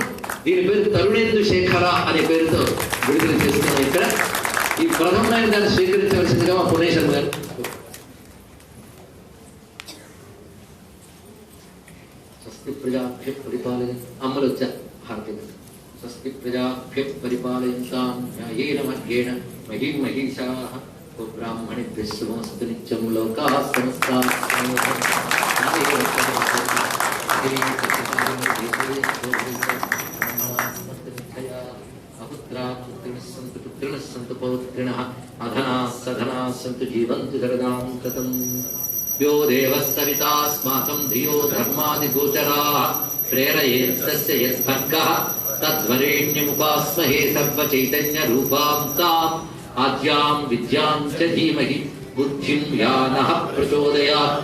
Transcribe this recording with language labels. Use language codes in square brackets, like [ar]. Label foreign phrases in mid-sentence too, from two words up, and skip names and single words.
[te] దీని పేరు తరుణేందు శేఖర అనే పేరుతో విడుదల చేస్తున్నాం. ఇక్కడ ఈ ప్రథమైన దాన్ని స్వీకరించవలసిందిగా మా పుణేశ్వరం గారు. [sa] స్వస్తి ప్రజాభ్య పరిపాలయ [te] అమ్మలు వచ్చారు హారతి. [sa] స్వస్తి ప్రజాభ్య పరిపాలయంతాం న్యాయేన మహ్యేన మహీం మహీషాః బ్రాహ్మణేభ్యః శుభమస్తు నిత్యం లోకాః సమస్తాః పుత్రిణః సంతు పౌత్రిణః అధనాః సధనాః సంతు జీవంతు శరదాం శతం. यो देवः सवितास्माकं धियो धर्मादिगोचराः प्रेरयेत्तस्य यद्भर्गः तद्वरेण्यमुपास्महे सर्वचैतन्यरूपां ताम् आद्यां विद्यां च धीमहि बुद्धिं या नः प्रचोदयात्.